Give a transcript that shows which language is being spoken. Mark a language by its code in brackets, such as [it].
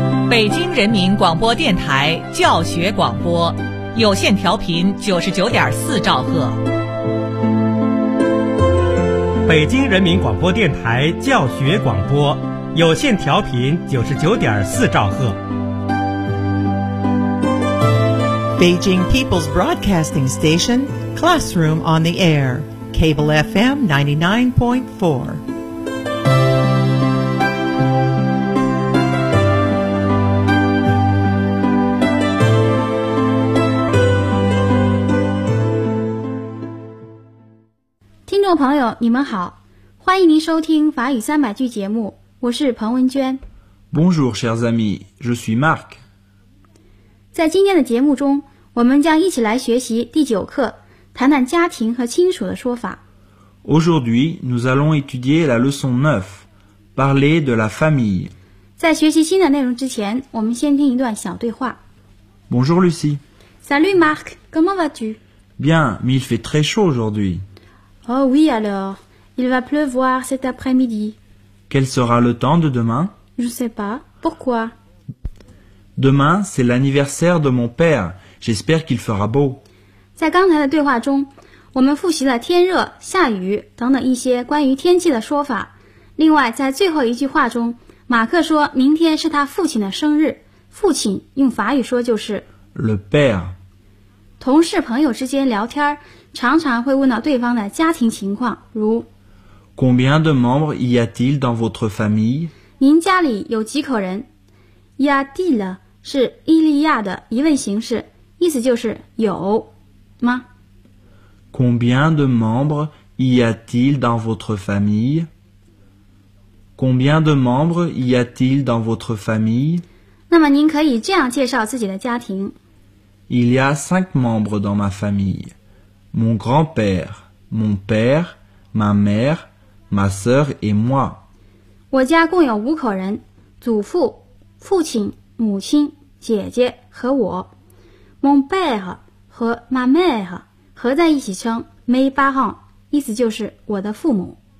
[zh] 北京人民广播电台教学广播，有线调频99.4兆赫。北京人民广播电台教学广播，有线调频99.4兆赫。 [en] Beijing People's Broadcasting Station, Classroom on the Air, Cable FM 99.4. [zh] 各位朋友，你们好，欢迎您收听法语三百句节目，我是彭文娟。 [fr] Bonjour, chers amis, je suis Marc. [zh] 在今天的节目中，我们将一起来学习第九课，谈谈家庭和亲属的说法。 [fr] Aujourd'hui, nous allons étudier la leçon 9, parler de la famille. [zh] 在学习新的内容之前，我们先听一段小对话。 [fr] Bonjour, Lucie. Salut, Marc, comment vas-tu? Bien, mais il fait très chaud aujourd'hui. Oh oui alors, il va pleuvoir cet après-midi. Quel sera le temps de demain? Je sais pas. Pourquoi? Demain, c'est l'anniversaire de mon père. J'espère qu'il fera beau. [zh] 在刚才的对话中，我们复习了天热、下雨等等一些关于天气的说法。另外，在最后一句话中，马克说明天是他父亲的生日。父亲用法语说就是 [fr] le père。 [zh] 同事朋友之间聊天常常会问到对方的家庭情况，如 [fr] Combien de membres y a-t-il dans votre famille? [zh] 您家里有几口人？ [fr] Y a-t-il [zh] 是伊利亚的疑问形式，意思就是有吗？ [fr] Combien de membres y a-t-il dans votre famille? Combien de membres y a-t-il dans votre famille? [zh] 那么您可以这样介绍自己的家庭。 [fr] Il y a 5 membres dans ma famille. Mon grand-père, mon père, ma mère, ma sœur et moi. [zh] 我家共有五口人，祖父、父亲、母亲、姐姐和我。 [fr] Mon père [zh] 和 [fr] ma mère [zh] 合在一起称 [fr] mes parents, [zh] 意思就是我的父母。